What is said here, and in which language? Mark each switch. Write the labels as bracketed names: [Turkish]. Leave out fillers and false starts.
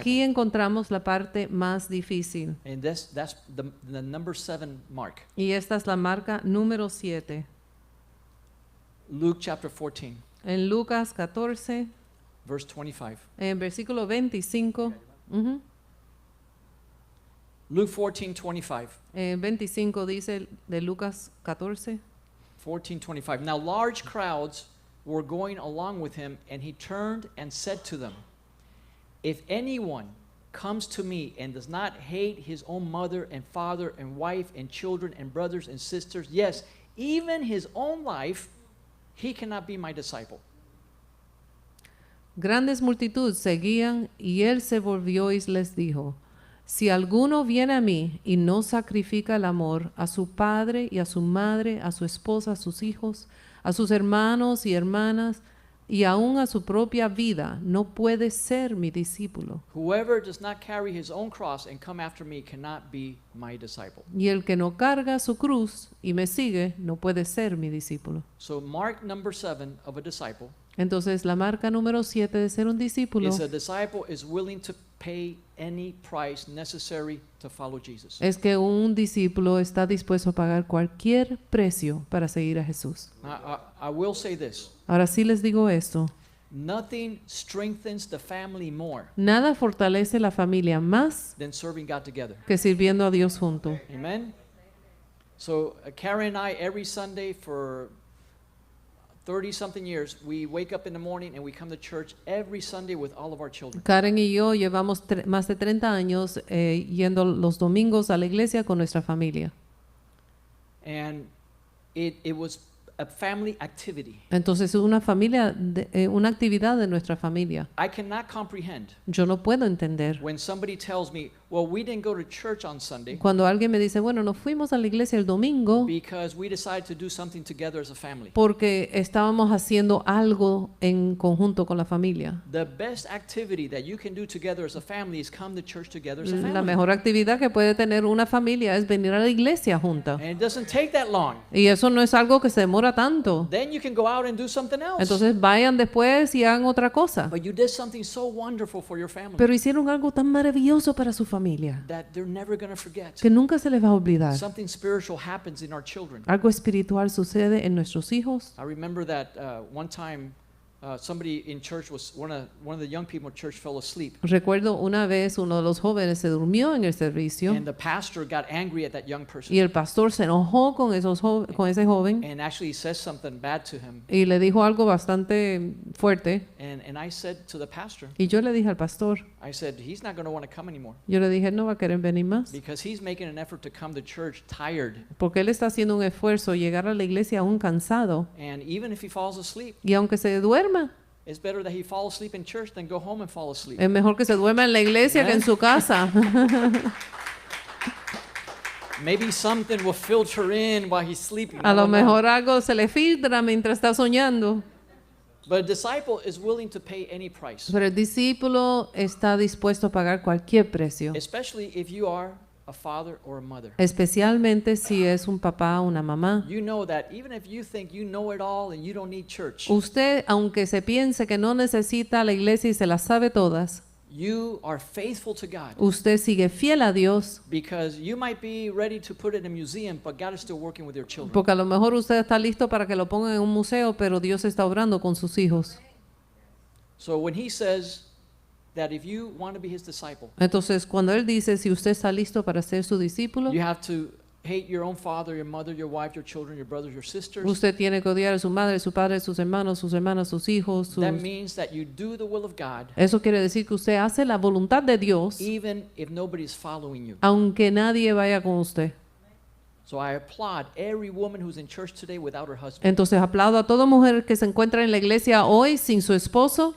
[Spanish] aquí encontramos la parte más difícil. [English] And that's the number 7 mark. [Spanish] Y esta es la marca número 7. [English] Luke chapter 14, [Spanish] En Lucas 14, [English] verse 25. [Spanish] en versículo 25. ujú, [English] Luke 14, 25. [Spanish] 25 dice de Lucas 14. [English] 14:25. Now large crowds were going along with him, and he turned and said to them, If anyone comes to me and does not hate his own mother and father and wife and children and brothers and sisters, yes, even his own life, he cannot be my disciple. [Spanish] Grandes multitudes seguían y él se volvió y les dijo, si alguno viene a mí y no sacrifica el amor a su padre y a su madre, a su esposa, a sus hijos, a sus hermanos y hermanas y aún a su propia vida, no puede ser mi discípulo. [English] Whoever does not carry his own cross and come after me cannot be my disciple. [Spanish] Y el que no carga su cruz y me sigue, no puede ser mi discípulo. [English] So mark number 7 of a disciple [Spanish] Entonces la marca número 7 de ser un discípulo [English] is a disciple is willing to pay any price necessary to follow Jesus. [Spanish] es que un discípulo está dispuesto a pagar cualquier precio para seguir a Jesús. [English] I will say this. [Spanish] Ahora sí les digo esto. [English] Nothing strengthens the family more [Spanish] Nada fortalece la familia más [English] than serving God together. [Spanish] que sirviendo a Dios junto. [English] Amen? So Karen and I, every Sunday for 30-something years, we wake up in the morning and we come to church every Sunday with all of our children. [Spanish] Karen y yo llevamos más de 30 años yendo los domingos a la iglesia con nuestra familia. [English] And it was a family activity. [Spanish] Entonces es una una actividad de nuestra familia. [English] I cannot comprehend [Spanish] Yo no puedo entender [English] when somebody tells me, well, we didn't go to church on Sunday [Spanish] cuando alguien me dice, bueno, nos fuimos a la iglesia el domingo [English] because we decided to do something together as a family. [Spanish] porque estábamos haciendo algo en conjunto con la familia. [English] The best activity that you can do together as a family is come to church together as a [Spanish] La [English] family. [Spanish] mejor actividad que puede tener una familia es venir a la iglesia junta. [English] And it doesn't take that long. [Spanish] Y eso no es algo que se demora tanto. [English] Then you can go out and do something else. [Spanish] Entonces vayan después y hagan otra cosa. [English] But you did something so wonderful for your family [Spanish] Pero hicieron algo tan maravilloso para su familia [English] that they're never going to forget. [Spanish] que nunca se les va a olvidar. [English] Something spiritual happens in our children. [Spanish] Algo espiritual sucede en nuestros hijos. [English] I remember that one time somebody in church one of the young people in church fell asleep, [Spanish] Recuerdo una vez uno de los jóvenes se durmió en el servicio [English] and the pastor got angry at that young person [Spanish] y el pastor se enojó con con ese joven [English] and actually says something bad to him. [Spanish] y le dijo algo bastante fuerte. [English] And I said to the pastor, [Spanish] Y yo le dije al pastor, [English] I said, he's not going to want to come anymore [Spanish] yo le dije, él no va a querer venir más. [English] because he's making an effort to come to church tired. [Spanish] Porque él está haciendo un esfuerzo llegar a la iglesia aún cansado. [English] And even if he falls asleep, [Spanish] Y aunque se duerma, [English] it's better that he fall asleep in church than go home and fall asleep. [Spanish] es mejor que se duerma en la iglesia que en su casa. [English] Maybe something will filter in while he's sleeping. [Spanish] A [English] I [Spanish] lo [English] don't know. [Spanish] mejor algo se le filtra mientras está soñando. [English] But a disciple is willing to pay any price, [Spanish] Pero el discípulo está dispuesto a pagar cualquier precio, [English] especially if you are a father or a mother. [Spanish] especialmente si es un papá o una mamá. [English] You know that even if you think you know it all and you don't need church, [Spanish] Usted, aunque se piense que no necesita la iglesia y se las sabe todas, [English] you are faithful to God [Spanish] usted sigue fiel a Dios, [English] because you might be ready to put it in a museum, but God is still working with your children. [Spanish] porque a lo mejor usted está listo para que lo pongan en un museo, pero Dios está obrando con sus hijos. [English] So when he says that if you want to be his disciple, [Spanish] Entonces, cuando Él dice, si usted está listo para ser su discípulo, [English] you have to hate your own father, your mother, your wife, your children, your brothers, your sisters. [Spanish] usted tiene que odiar a su madre, su padre, sus hermanos, sus hermanas, sus hijos. [English] That means that you do the will of God [Spanish] Eso quiere decir que usted hace la voluntad de Dios, [English] even if nobody is following you. [Spanish] aunque nadie vaya con usted. [English] So I applaud every woman who's in church today without her husband. [Spanish] Entonces aplaudo a toda mujer que se encuentra en la iglesia hoy sin su esposo,